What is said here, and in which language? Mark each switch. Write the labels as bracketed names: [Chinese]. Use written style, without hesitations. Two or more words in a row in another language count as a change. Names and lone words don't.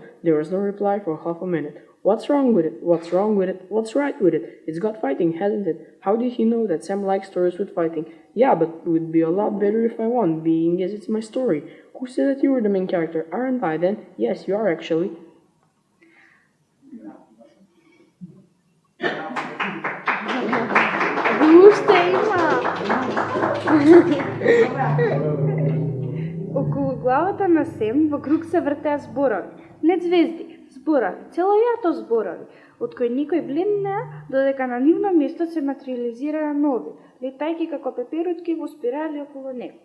[English] There was no reply for half a minute. What's wrong with it? What's wrong with it? What's right with it? It's got fighting, hasn't it? How did he know that Sam likes stories with fighting? Yeah, but it would be a lot better if I won, being as it's my story. Who said that you were the main character? Aren't I then? Yes, you are actually. [Macedonian] Околу главата на Сем во круг се вртеа зборови. Не звезди, зборови, цело јато зборови, од кои никој блимнеа, додека на нивно место се материализираа нови, летајќи како пеперутки во спирали околу него.